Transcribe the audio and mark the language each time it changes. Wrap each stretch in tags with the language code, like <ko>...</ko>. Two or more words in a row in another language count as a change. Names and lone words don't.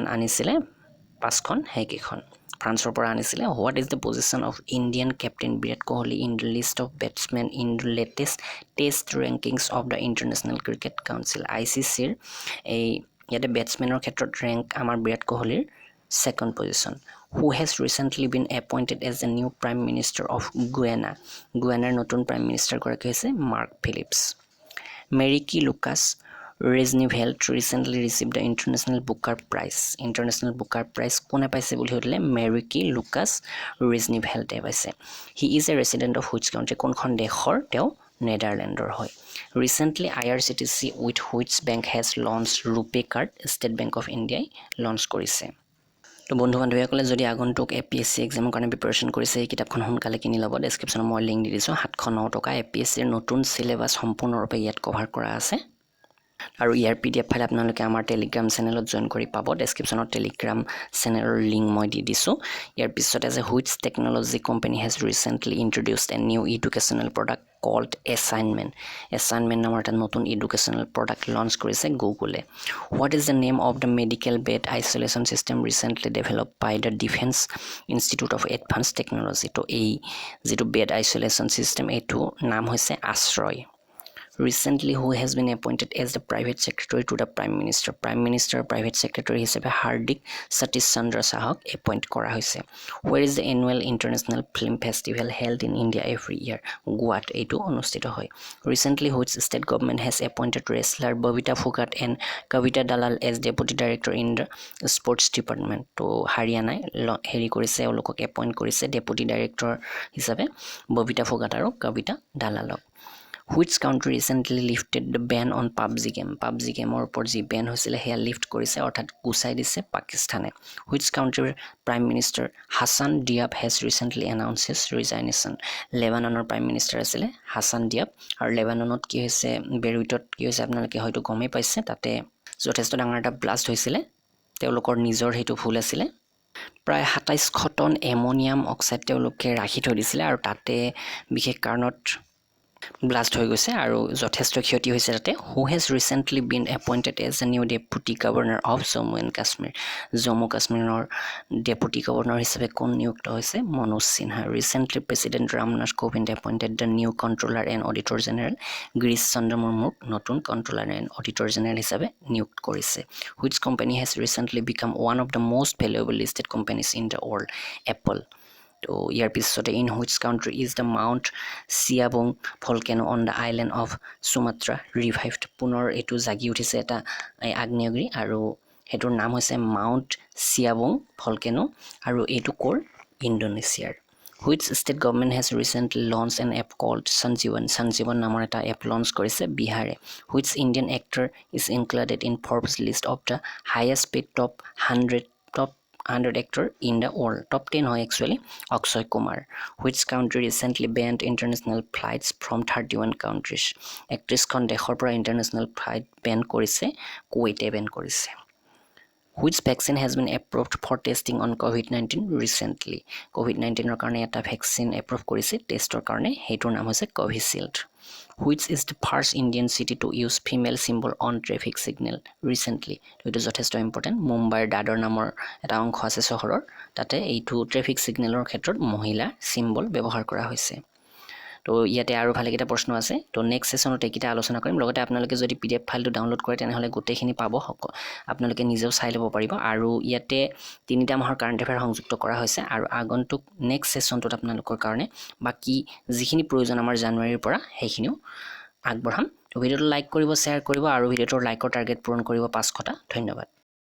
<as>আনিছিলে 5খন সেইকেইখন ফ্ৰান্সৰ পৰা আনিছিলে</as> <en>What is the position of Indian captain Virat Kohli in the list of batsmen in the latest test rankings of the International Cricket Council</en> <as>ICCৰ এই ইয়াতে বেটছমেনৰ ক্ষেত্ৰত ৰেংক আমাৰ বিৰাট কোহলিৰ</as> <en>second position who has recently been appointed as the new prime minister of Guyana</en> <as>ৰ নতুন</as> <en>prime minister</en> <as>গৰাকী হৈছে মাৰ্ক ফিলিপছ মেৰিকি লুকাছ ৰেজনিভেল্ট</as> <en>recently received the international booker prize</en> <as>কোনে পাইছে বুলি সুধিলে মেৰিকি লুকাছ ৰেজনিভেল্টে পাইছে</as> <en>he is a resident of which country</en> <as>কোনখন দেশৰ তেওঁ নেদাৰলেণ্ডৰ হয়</as> <en>recently IRCTC with which bank has launched rupee card state bank of India</en> <as>launch কৰিছে তো বন্ধু বান্ধৱীসকলে যদি আগন্তুক APSC এক্সামৰ কাৰণে প্ৰিপাৰেচন কৰিছে এই কিতাপখন সোনকালে কিনি ল'ব ডেছক্ৰিপশ্যনত মই লিংক দি দিছোঁ 709 টকা APSCৰ নতুন সিলেবাছ সম্পূৰ্ণৰূপে ইয়াত কভাৰ কৰা আছে আৰু ইয়াৰ</as> <en>PDF file</en> <as>আপোনালোকে আমাৰ</as> <en>Telegram channel</en> <as>জয়েন কৰি পাব ডেছক্ৰিপশ্যনত</as> <en>Telegram channel</en> <as>লিংক মই দি দিছোঁ ইয়াৰ পিছত আছে</as> <en>which technology company has recently introduced a new educational product called</en> <as>assignment নামৰ এটা নতুন</as> <en>educational product</en> <as>লঞ্চ কৰিছে গুগলে</as> <en>what is the name of the medical bed isolation system recently developed by the Defense Institute of Advanced Technology</en> <as>তো এই যেটো</as> <en>bed isolation system</en> <as>এইটো নাম হৈছে আশ্ৰয়</as> <en>recently who has been appointed as the private secretary to the prime minister private secretary</en> <as>হিচাপে হাৰ্দিক সতীশ চন্দ্ৰ সাহক এপইণ্ট কৰা হৈছে</as> <en>where is the annual international film festival held in India every year</en> <as>গোৱাত এইটো অনুষ্ঠিত হয়</as> <en>recently which state government has appointed wrestler Babita Phogat and Kavita Dalal as deputy director in the sports department</en> <as>তো হাৰিয়ানাই হেৰি কৰিছে তেওঁলোকক এপইণ্ট কৰিছে ডেপুটি ডাইৰেক্টৰ হিচাপে ববিতা ফোগাট আৰু কবিতা দালালক</as> <en>Which country recently lifted the ban on PUBG game</en> <as>ৰ ওপৰত যি বেন হৈছিলে হেয়া লিফট কৰিছে অৰ্থাৎ গুচাই দিছে পাকিস্তানে</as> <en>Which countryৰ prime minister Hassan Diab has recently announced his resignation</en> <as>লেবাননৰ</as> <en>prime minister</en> <as>আছিলে হাছান দিয়াব আৰু লেবাননত কি হৈছে বেৰুইটত কি হৈছে আপোনালোকে হয়তো গমেই পাইছে তাতে যথেষ্ট ডাঙৰ এটা ব্লাষ্ট হৈছিলে তেওঁলোকৰ নিজৰ হেতু ভুল আছিলে প্ৰায় 27 টন এমোনিয়াম অক্সাইড তেওঁলোকে ৰাখি থৈ দিছিলে আৰু তাতে বিশেষ কাৰণত ব্লাষ্ট হৈ গৈছে আৰু যথেষ্ট ক্ষতি হৈছে তাতে</as> <en>who has recently been appointed as the new deputy governor of Jammu and Kashmir</en> <as>জম্মু কাশ্মীৰৰ ডেপুটি গভৰ্ণৰ হিচাপে কোন নিযুক্ত হৈছে মনোজ সিনহা</as> <en>recently president Ramnath Kovind appointed the new controller and auditor general</en> <as>গিৰীশ চন্দ্ৰ মুৰ্মুক নতুন</as> <en>controller and auditor general</en> <as>হিচাপে নিযুক্ত কৰিছে</as> <en>which company has recently become one of the most valuable listed companies in the world Apple</en> <as>তো ইয়াৰ পিছতে</as> <en>in which country is the Mount Siabong volcano on the island of Sumatra revived</en> <as>পুনৰ এটো জাগি উঠিছে এটা আগ্নেয়গিৰি আৰু হেটোৰ নাম হৈছে</as> <en>Mount Siabong volcano</en> <as>আৰু এটো কোৰ ইণ্ডোনেছিয়াৰ</as> <en>which state government has recently launched an app called Sanjeevan</en> <as>নামৰ এটা app launch কৰিছে বিহাৰে</as> <en>which Indian actor is included in Forbes list of the highest paid top 100 actor in the world top 10 হয় actually Akshay Kumar which country recently banned international flights from 31 countries</en> <as>31খন দেশৰ পৰা</as> <en>international flight ban কৰিছে</en> <as>কুৱেইটে ban কৰিছে</as> <en>which vaccine has been approved for testing on COVID-19 recently</en> <as>COVID-19ৰ কাৰণে এটা ভ্যাকচিন এপ্ৰুভ কৰিছে টেষ্টৰ কাৰণে হেটোৰ নাম হৈছে</as> <en>Covishield which is the first Indian city to use female symbol on traffic signal</en> <as>recently এইটো যথেষ্ট ইম্পৰ্টেন্ট মুম্বাইৰ দাদৰ নামৰ এটা অংশ আছে চহৰৰ তাতে এইটো</as> <en>traffic signal</en> <as>ক্ষেত্ৰত মহিলা সিম্বল ব্যৱহাৰ কৰা হৈছে তো ইয়াতে আৰু ভালে কিটা প্ৰশ্ন আছে তো</as> <en>next session</en> <as>এইকিটা আলোচনা কৰিম লগতে আপোনালোকে যদি</as> <en>PDF file</en> <as>ডাউনলোড কৰে তেনেহলে গোটেইখিনি পাব আপোনালোকে নিজেও চাই ল'ব পাৰিব আৰু ইয়াতে তিনিটা মাহৰ</as> <en>current affair</en> <as>সংযুক্ত কৰা হৈছে আৰু আগন্তুক</as> <en>next session</en> <as>আপোনালোকৰ কাৰণে বাকি যিখিনি প্ৰয়োজন আমাৰ জানুৱাৰীৰ পৰা সেইখিনিও আগবঢ়াম ভিডিঅ'টো লাইক কৰিব শ্বেয়াৰ কৰিব আৰু ভিডিঅ'টোৰ</as> <en>like target</en> <as>পূৰণ কৰিব 500টা ধন্যবাদ</as>